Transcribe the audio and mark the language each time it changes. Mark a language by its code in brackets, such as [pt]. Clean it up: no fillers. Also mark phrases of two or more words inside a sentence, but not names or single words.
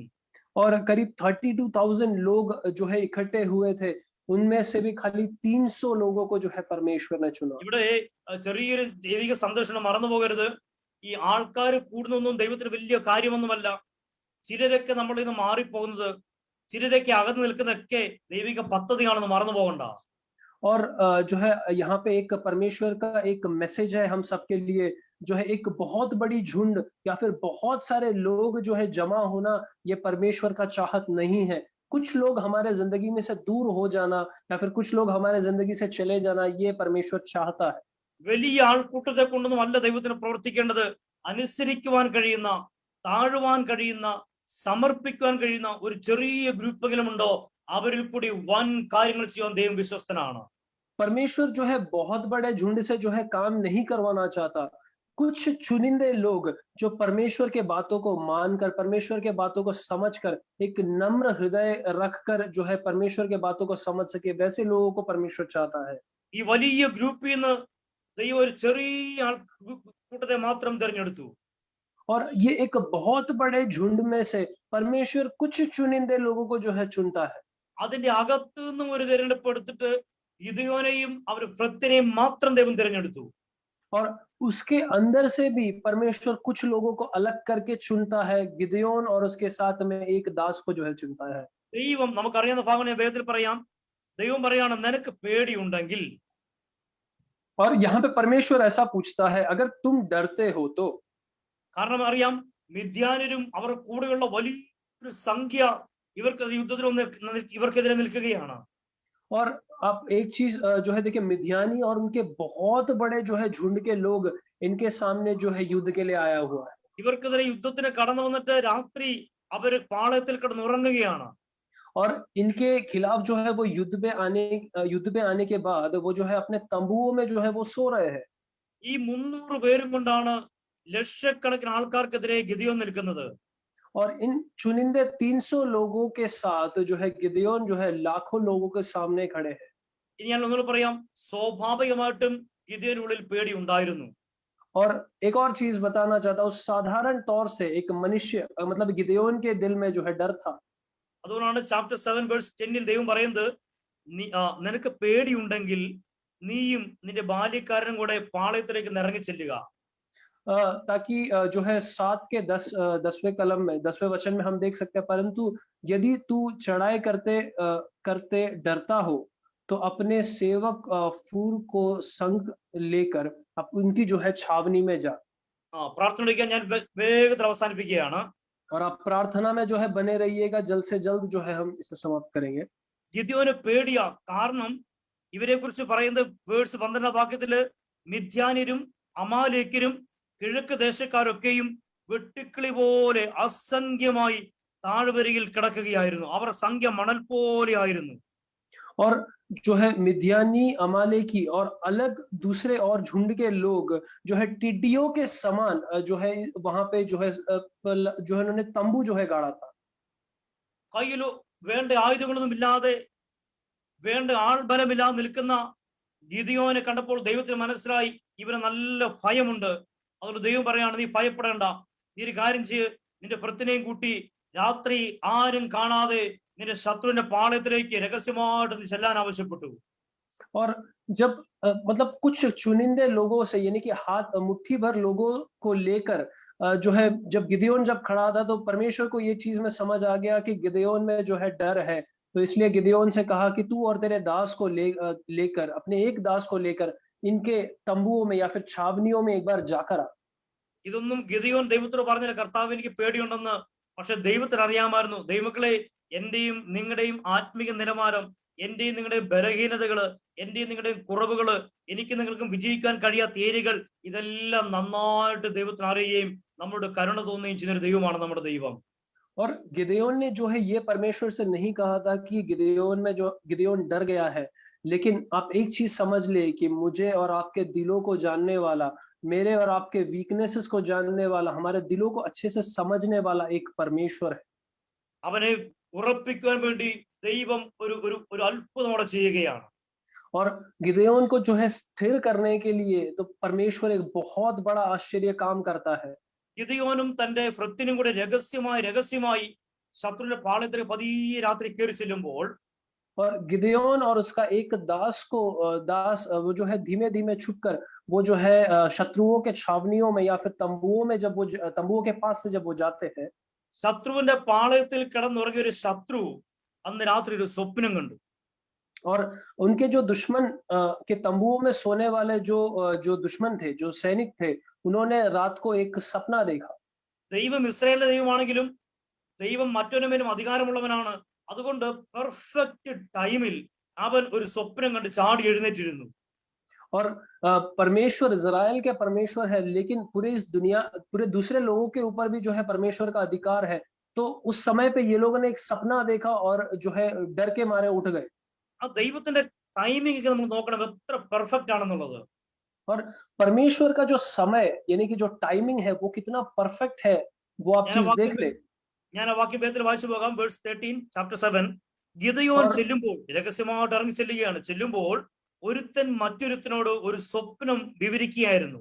[hi] और करीब 32,000 लोग जो है इकट्ठे हुए थे, उनमें से भी खाली 300 लोगों को जो है परमेश्वर ने चुना. [ml] ഇവിടെ ചെറിയൊരു ദൈവിക സന്ദേശം മറന്നു പോകരുത്. ഈ ആൾക്കാർ കൂടുന്നൊന്നും ദൈവത്തിന് വലിയ കാര്യമൊന്നുമല്ല. ചിലരൊക്കെ നമ്മളിൽ നിന്ന് മാറിപ്പോകുന്നത്, ചിലരൊക്കെ അകന്നു നിൽക്കുന്നതൊക്കെ ദൈവിക പദ്ധതിയാണെന്ന് മറന്നു പോകണ്ട. [hi] और जो है यहाँ पे एक परमेश्वर का एक मैसेज है हम सबके लिए, जो है एक बहुत बड़ी झुंड या फिर बहुत सारे लोग जो है जमा होना ये परमेश्वर का चाहत नहीं है. कुछ लोग हमारे जिंदगी में से दूर हो जाना या फिर कुछ लोग हमारे जिंदगी से चले जाना ये परमेश्वर चाहता है. [ml] വലിയ ആൾക്കൂട്ടത്തെ കൊണ്ടൊന്നും അല്ല ദൈവത്തിന് പ്രവർത്തിക്കേണ്ടത്. അനുസരിക്കുവാൻ കഴിയുന്ന, താഴുവാൻ കഴിയുന്ന, സമർപ്പിക്കുവാൻ കഴിയുന്ന ഒരു ചെറിയ ഗ്രൂപ്പെങ്കിലും ഉണ്ടോ അവരിൽ കൂടി വൻ കാര്യങ്ങൾ ചെയ്യാൻ ദൈവം വിശ്വസ്തനാണ്. [hi] परमेश्वर जो है बहुत बड़े झुंड से जो है काम नहीं करवाना चाहता. कुछ चुनिंदे लोग जो परमेश्वर के बातों को मानकर, परमेश्वर के बातों को समझकर, एक नम्र हृदय रखकर जो है परमेश्वर के बातों को समझ सके, वैसे लोगों को परमेश्वर चाहता है. [ml] ഈ വലിയ ഗ്രൂപ്പിൽ നിന്ന് ദൈവം ഒരു ചെറിയ കൂട്ടത്തെ മാത്രം തിരഞ്ഞെടുത്തു. [hi] और ये एक बहुत बड़े झुंड में से परमेश्वर कुछ चुनिंदे लोगों को जो है चुनता है. [ml] അതിന്റെ അകത്തു നിന്നും ഒരു തിരഞ്ഞെടുപ്പ് എടുത്തിട്ട് ഗിദെയോനെയും അവർ ഭൃത്യനെയും മാത്രം ദൈവം തിരഞ്ഞെടുത്തു. [hi] और उसके अंदर से भी परमेश्वर कुछ लोगों को अलग करके चुनता है. गिदयोन और उसके साथ में एक दास को जो है चुनता है. [ml] ദൈവം നമുക്കറിയാവുന്ന ഭാഗം വേദത്തിൽ പറയാം. ദൈവം പറയാണ് നിനക്ക് പേടിയുണ്ടെങ്കിൽ. [hi] और यहाँ पे परमेश्वर ऐसा पूछता है अगर तुम डरते हो तो. [ml] കാരണം അറിയാം മിദ്യാന്യരും അവർ കൂടെയുള്ള വലിയൊരു സംഖ്യ ഇവർക്കെതിരെ നിൽക്കുകയാണ്. [hi] और आप एक चीज जो है देखिए, मिद्यानी और उनके बहुत बड़े जो है झुंड के लोग इनके सामने जो है युद्ध के लिए आया हुआ है. [ml] ഇവർക്കെതിരെ യുദ്ധത്തിന് കടന്നു വന്നിട്ട് രാത്രി അവർ പാളയത്തിൽ കിടന്നുറങ്ങുകയാണ്. [hi] और इनके खिलाफ जो है वो युद्ध में आने के बाद वो जो है अपने तंबुओं में जो है वो सो रहे हैं. [ml] ഈ 300 പേരും കൊണ്ടാണ് ലക്ഷക്കണക്കിന് ആൾക്കാർക്കെതിരെ ഗിദെയോൻ നിൽക്കുന്നത്. [hi] और इन चुनिंदे 300 लोगों के साथ जो है गिदयोन जो है लाखों लोगों के सामने खड़े हैं. [ml] ഇനി ഞാൻ ഒന്നുകൂടെ പറയാം, സ്വാഭാവികമായിട്ടും ഗിദെയോനുള്ളിൽ പേടി ഉണ്ടായിരുന്നു. [hi] और एक और चीज बताना चाहता हूँ, साधारण तौर से एक मनुष्य मतलब गिदयोन के दिल में जो है डर था. [ml] അതുകൊണ്ടാണ് [en] chapter 7 verse 10 [ml] ദൈവം പറയുന്നത്, നിനക്ക് പേടിയുണ്ടെങ്കിൽ നീയും നിന്റെ ബാല്യക്കാരനും കൂടെ പാളയത്തിലേക്ക് ഇറങ്ങി ചെല്ലുക. [hi] ताकि जो है 7 के 10वें कलम में 10वें वचन में हम देख सकते हैं, परंतु यदि तू चढ़ाई करते डरता हो तो अपने सेवक फूल को संग लेकर अब उनकी जो है छावनी में जा। [ml] പ്രാർത്ഥന വിളിക്കാൻ ഞാൻ വേഗത്തിൽ അവസാനിപ്പിക്കുകയാണ്. [hi] और आप प्रार्थना में जो है बने रहिएगा, जल्द से जल्द जो है हम इसे समाप्त करेंगे। [ml] ഗിദെയോന് പേടിയാ. കാരണം ഇവരെ കുറിച്ച് പറയുന്നത് വേഴ്സ് 12 വാക്യത്തില് മിദ്യാന്യരും അമാലേക്യരും കിഴക്ക് ദേശക്കാരൊക്കെയും വെട്ടുക്കിളി പോലെ അസംഖ്യമായി താഴ്വരയിൽ കിടക്കുകയായിരുന്നു. അവർ സംഖ്യ മണൽ പോലെ ആയിരുന്നു. [hi] और जो है मिद्यानी, अमालेकी और अलग दूसरे और झुंड के लोग जो है टिड्डियों के समान जो है वहां पे जो है जो है उन्होंने तंबू जो है गाड़ा था। [ml] കയ്യിൽ വേണ്ട ആയുധങ്ങളൊന്നും ഇല്ലാതെ വേണ്ട ആൾബലമില്ലാതെ നിൽക്കുന്ന ഗിദെയോനെ കണ്ടപ്പോൾ ദൈവത്തിന് മനസ്സിലായി ഇവന് നല്ല ഭയമുണ്ട്. അതുകൊണ്ട് ദൈവം പറയാണ്, നീ ഭയപ്പെടേണ്ട, നീ ഒരു കാര്യം ചെയ്യ്, നിന്റെ ഭൃത്തിനെയും കൂട്ടി രാത്രി ആരും കാണാതെ നിന്റെ ശത്രുവിന്റെ പാളയത്തിലേക്ക് രഹസ്യമായിട്ട് നീ ചെല്ലാൻ ആവശ്യപ്പെട്ടു. [hi] और जब मतलब कुछ चुनिंदे लोगों से, यानी कि हाथ मुट्ठी भर लोगों को लेकर जो है जब गिदೆಯೋन जब खड़ा था तो परमेश्वर को ये चीज में समझ आ गया कि गिदೆಯೋन में जो है डर है। तो इसलिए गिदೆಯೋन से कहा कि तू और तेरे दास को लेकर अपने एक दास को लेकर इनके तंबुओं में या फिर छावनियों में एक बार जाकर आ। [ml] ഇതൊന്നും ഗിദെയോൻ ദൈവത്തോട് പറഞ്ഞില്ല, കർത്താവ് എനിക്ക് പേടിയുണ്ടെന്ന്. പക്ഷെ ദൈവത്തിന് അറിയാമായിരുന്നു, ദൈവമക്കളെ, എന്റെയും നിങ്ങളുടെയും ആത്മീക നിലവാരം, എന്റെയും നിങ്ങളുടെയും ബലഹീനതകള്, എന്റെയും നിങ്ങളുടെയും കുറവുകള്, എനിക്ക് നിങ്ങൾക്കും വിജയിക്കാൻ കഴിയാത്ത ഏരിയകൾ, ഇതെല്ലാം നന്നായിട്ട് ദൈവത്തിന് അറിയുകയും നമ്മളോട് കരുണ തോന്നുകയും ചെയ്യുന്ന ഒരു ദൈവമാണ് നമ്മുടെ ദൈവം. [hi] और गिदೆಯೋन ने जो है ये परमेश्वर से नहीं कहा था कि गिदೆಯೋन डर गया है, लेकिन आप एक चीज समझ ले कि मुझे और आपके दिलों को जानने वाला, मेरे और आपके वीकनेसेस को जानने वाला, हमारे दिलों को अच्छे से समझने वाला एक परमेश्वर है। [ml] അവനെ ഉറപ്പിക്കാൻ വേണ്ടി ദൈവം ഒരു ഒരു ഒരു അത്ഭുതം അവിടെ ചെയ്യുകയാണ്. [hi] और गिदೆಯೋन को जो है स्थिर करने के लिए तो परमेश्वर एक बहुत बड़ा आश्चर्य काम करता है। [ml] ഗിദെയോനും തന്റെ ഭൃത്തിനും കൂടെ രഹസ്യമായി ശത്രുവിന്റെ പാളയത്തിലേക്ക് പതിയെ രാത്രി കയറി ചെല്ലുമ്പോൾ [hi] और गिदೆಯೋन और उसका एक दास वो जो है धीमे धीमे छुपकर वो जो है शत्रुओं के छावनियों में या फिर तंबुओं में जब वो तंबुओं के पास से जब वो जाते हैं, [ml] ശത്രുവിന്റെ പാളയത്തിൽ കിടന്നുറങ്ങിയ ഒരു ശത്രു അന്ന് രാത്രി ഒരു സ്വപ്നം കണ്ടു. और उनके जो दुश्मन के तंबुओं में सोने वाले जो दुश्मन थे, जो सैनिक थे, उन्होंने रात को एक सपना देखा। ദൈവം ഇസ്രായേലിന്റെ ദൈവമാണെങ്കിലും ദൈവം മറ്റൊരുമേലും അധികാരമുള്ളവനാണ്. അതുകൊണ്ട് [en] perfect time [ml] അവൻ ഒരു സ്വപ്നം കണ്ട് ചാടി എഴുന്നേറ്റിരുന്നു. [hi] और परमेश्वर इजराइल के परमेश्वर है, लेकिन पूरे दूसरे लोगों के ऊपर भी जो है परमेश्वर का अधिकार है। तो उस समय पे ये लोगों ने एक सपना देखा और जो है डर के मारे उठ गए। [ml] ആ ദൈവത്തിന്റെ ടൈമിംഗ് ഒക്കെ നമ്മൾ നോക്കണം, എത്ര പെർഫെക്റ്റ് ആണെന്നുള്ളത്. [hi] और परमेश्वर का जो समय यानी कि जो टाइमिंग है वो कितना परफेक्ट है, वो आप चीज देख ले। [ml] ഞാൻ ആ വാക്യം വേഗത്തിൽ വായിച്ചു പോകാം. [en] verse 13 chapter 7. [ml] ഗിദെയോൻ ചെല്ലുമ്പോൾ, രഹസ്യമായിട്ട് ഇറങ്ങി ചെല്ലുമ്പോൾ ഒരുത്തൻ മറ്റൊരുത്തനോട് ഒരു സ്വപ്നം വിവരിക്കുകയായിരുന്നു.